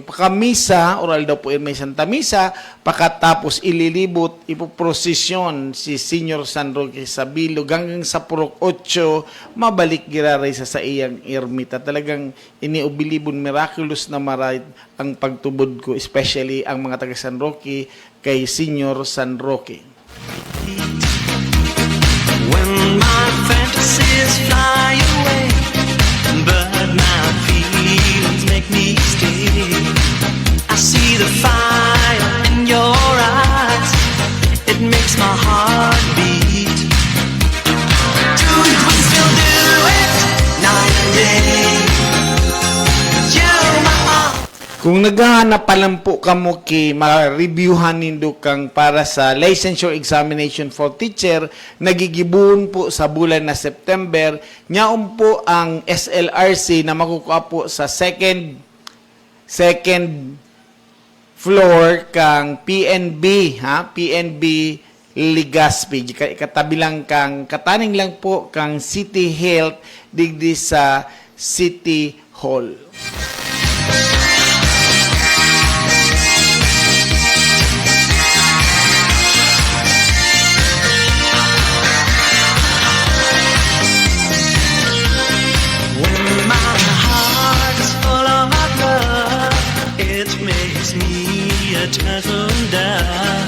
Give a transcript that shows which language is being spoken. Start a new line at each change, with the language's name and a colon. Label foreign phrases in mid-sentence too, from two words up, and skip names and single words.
Bikol: Pakamisa, oral daw po yan may Santa Misa, pakatapos ililibot, ipoprosesyon si Senyor San Roque sa bilog hanggang sa Purok 8, mabalik giraray sa iyang Ermita. Talagang iniubilibon, miraculous na maray ang pagtubod ko, especially ang mga taga San Roque kay Senyor San Roque.
English: When my fantasies fly away, but my feelings make me stay. I see the fire in your eyes, it makes my heart beat. Do we still do it night and day?
Bikol: Kung naghahanap pa lang po kamo kay ma-reviewhan nindo kang para sa
English: licensure examination for teacher,
Bikol: nagigibun po sa bulan na September, nyaon po ang SLRC na makukuha po sa
English: second floor
Bikol: kang PNB, PNB Legazpi. Katabi lang kang, kataning lang po kang City Health digdi sa City Hall.
English: When my heart is full of love, it makes me a turtle dove.